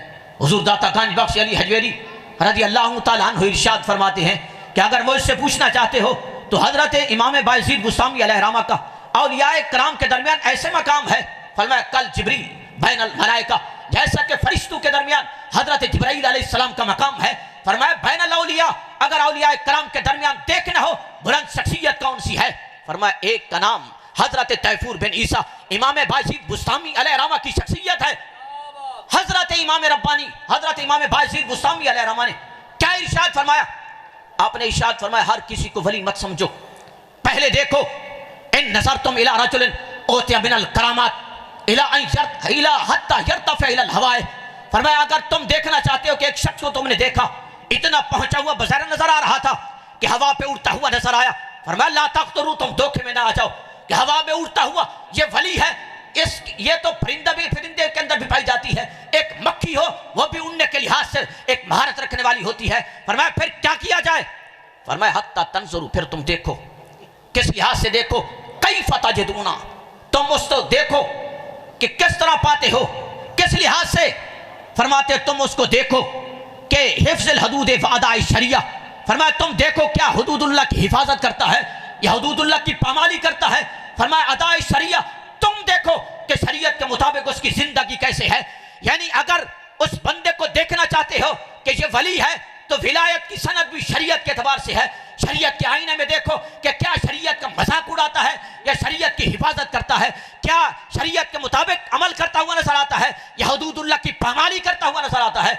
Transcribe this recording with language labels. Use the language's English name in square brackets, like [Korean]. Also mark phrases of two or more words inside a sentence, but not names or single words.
[Urdu] حضور داتا گنج بخش علی حجویری [Arabic] رضی اللہ تعالیٰ عنہ [Urdu] ارشاد فرماتے ہیں کہ اگر مجھ سے پوچھنا چاہتے ہو تو حضرت امام باعزید بستامی [Arabic] علیہ رحمہ [Urdu] کا اولیاء کرام کے درمیان ایسے مقام ہے، فرمایا [Arabic] کل جبریل بین الملائکہ، [Urdu] جیسا کہ فرشتوں کے درمیان حضرت جبرائیل [Arabic] علیہ السلام [Urdu] کا مقام ہے، فرمایا [Arabic] بین الاولیاء، [Urdu] اگر اولیاء کرام کے درمیان دیکھنا ہو بلند شخصیت کون سی ہے، فرمایا ایک کا نام حضرت تیفور بن عیسیٰ امام باعزید بستامی [Arabic] علیہ رحمہ [Urdu] کی شخصیت ہے۔ حضرت امام ربانی حضرت امام باعزید بستامی [Arabic] علیہ رحمہ [Urdu] نے کیا ارشاد فرمایا؟ آپ نے ارشاد فرمایا ہر کسی کو ولی مت سمجھو، پہلے دیکھو [Arabic] ان نظرتم الی رجل اوتی من الکرامات الی حتی یرتفع الی الہواء، [Urdu] فرمایا اگر تم دیکھنا چاہتے ہو کہ ایک شخص کو تم نے دیکھا اتنا پہنچا ہوا بظاہر نظر آ رہا تھا کہ ہوا پہ اڑتا ہوا نظر آیا، فرمایا [Arabic] لا تغتروا، [Urdu] تم دھوکے میں نہ آ جاؤ کہ ہوا میں اڑتا ہوا یہ ولی ہے، یہ تو پرندے کے اندر بھی پائی جاتی ہے، ایک مکھی ہو وہ بھی اڑنے کے لحاظ سے ایک مہارت رکھنے والی ہوتی ہے۔ فرمایا پھر کیا کیا جائے؟ فرمایا [Arabic] حتی تنظروا، [Urdu] پھر تم دیکھو، کس لحاظ سے دیکھو؟ [Arabic] کیف تجدون، [Urdu] تم اس کو دیکھو کہ کس طرح پاتے ہو، کس لحاظ سے؟ فرماتے تم اس کو دیکھو کہ [Arabic] حفظ الحدود واداء الشریعہ، [Urdu] فرمایا تم دیکھو کیا حدود اللہ کی حفاظت کرتا ہے یا حدود اللہ کی پامالی کرتا ہے؟ فرمایا [Arabic] اداء الشریعہ، [Urdu] تم دیکھو کہ شریعت کے مطابق اس کی زندگی کیسے ہے۔ یعنی اگر اس بندے کو دیکھنا چاہتے ہو کہ یہ ولی ہے تو ولایت کی سند بھی شریعت کے اعتبار سے ہے، شریعت کے آئینے میں دیکھو کہ کیا شریعت کا مذاق اڑاتا ہے یا شریعت کی حفاظت کرتا ہے، کیا شریعت کے مطابق عمل کرتا ہوا نظر آتا ہے یا حدود اللہ کی پامالی کرتا ہوا نظر آتا ہے۔